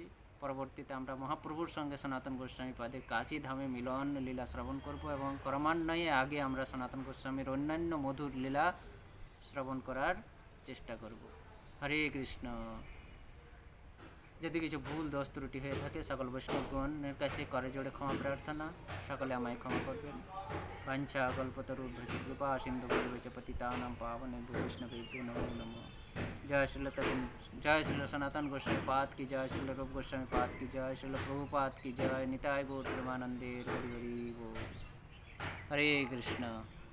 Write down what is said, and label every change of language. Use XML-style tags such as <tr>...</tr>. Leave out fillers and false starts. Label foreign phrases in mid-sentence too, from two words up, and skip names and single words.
<bn>পরবর্তীতে আমরা মহাপ্রভুর সঙ্গে সনাতন গোস্বামী পাদের কাশীধামে মিলন লীলা শ্রবণ করব, এবং ক্রমান্বয়ে আগে আমরা সনাতন গোস্বামীর অন্যান্য মধুর লীলা শ্রবণ করার চেষ্টা করব। হরে কৃষ্ণ। যদি কিছু ভুল দোষ ত্রুটি হয়ে থাকে সকল বৈষ্ণবগণের কাছে করে জোড়ে ক্ষমা প্রার্থনা, সকলে আমায় ক্ষমা করবেন।</bn> <sa>বাঞ্ছা কল্পতরু কৃপা সিন্ধু পতিতানাং পাবনেভ্যো বৈষ্ণবেভ্যো নমো নমঃ।</sa> <hi>जय श्री सनातन गोस्वामी पाद की जय, श्री रूप गोस्वामी पाद की जय, श्री प्रभुपाद की जय।</hi> <bn>নিতাই গৌর প্রেমানন্দে হরি হরি বোল। हरे कृष्ण।</bn>